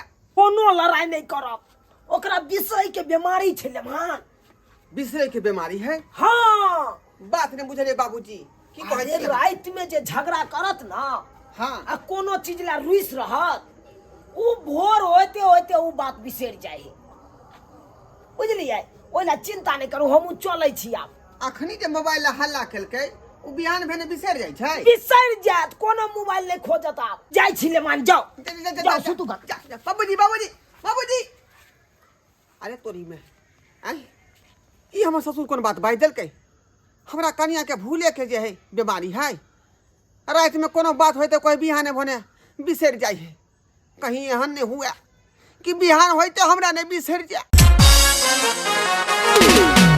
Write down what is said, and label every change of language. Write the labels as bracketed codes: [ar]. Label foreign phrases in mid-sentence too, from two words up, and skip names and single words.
[mai] कोनो लड़ाई नहीं करब, ओकरा विषय के बीमारी छे मान। बिसरे के बीमारी है। हाँ बात नहीं बुझले बाबूजी की कहै अरे छी। रात में जे झगड़ा करत ना, हाँ आ कोनो चीज ला रुइस रहत, उ भोर होते होते उ बात बिसर जाए। बुझलिए, ओला चिंता नहीं करू, हम चलै छी। आब अखनी जे मोबाइल ला हल्ला केलकै उ बिहान भेने बिसर जाइ छै। बिसर जात, कोनो मोबाइल नहीं खोजत। आप जाय छी ले मान, जाओ जाओ सुतू गा। बाबूजी बाबूजी बाबूजी अरे तोरी में आई ई हमर ससुर कोन बात बाज देलकै। हमरा कनिया के भूले के जे है बीमारी है, रात में कोनो बात होय तो कोई बिहाने भने बिसर जाइ है। कहीं एहन नहीं हुआ कि बिहान होते हमरा नहीं बिसर जाए।